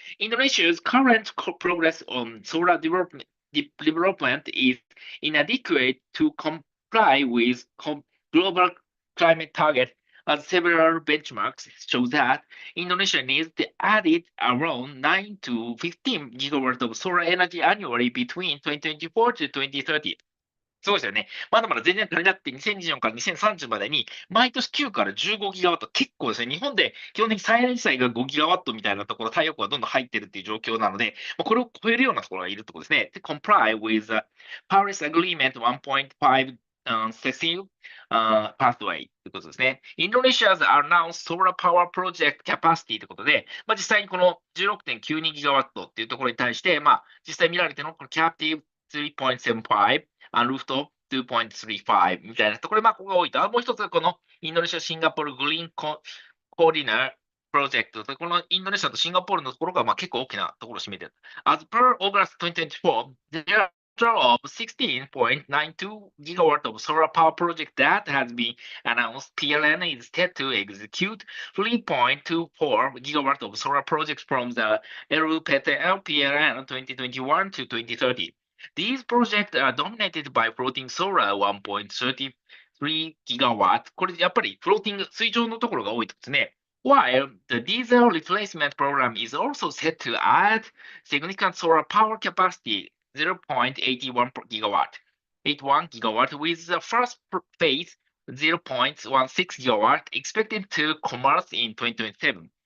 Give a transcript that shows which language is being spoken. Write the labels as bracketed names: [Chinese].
[English] Indonesia's current progress on solar development is inadequate to comply with global climate targets, as several benchmarks show that Indonesia needs to add around 9 to 15 gigawatts of solar energy annually between 2024 to 2030. [Japanese] そうですよね。まだまだ全然足りなくて、2024から2030までに、毎年9から15ギガワット、結構ですね。日本で基本的に最大値が5ギガワットみたいなところ、太陽光がどんどん入ってるっていう状況なので、これを超えるようなところがいるってことですね。 [English] comply with the Paris Agreement 1.5 CECIL pathway [Japanese] ということですね。 [English] Indonesia's announced solar power project capacity [Japanese] ということで、実際にこの 16.92 ギガワットっていうところに対して、実際見られてのこの captive 3.75 ルーフト2.35みたいなところで、ここが多いと。もう一つ、このインドネシア・シンガポールグリーンコーディナープロジェクトと、このインドネシアとシンガポールのところが結構大きなところを占めている。 [English] As per August 2024, there are a total of 16.92 gigawatt of solar power project that has been announced. PLN is set to execute 3.24 gigawatt of solar projects from the LPTL PLN 2021 to 2030. These projects are dominated by floating solar 1.33 gigawatt. [Japanese] これやっぱりフローティング、水上のところが多いですね。 [English] While the diesel replacement program is also set to add significant solar power capacity 0.81 gigawatt, 81 gigawatt, with the first phase 0.16 gigawatt expected to commence in 2027.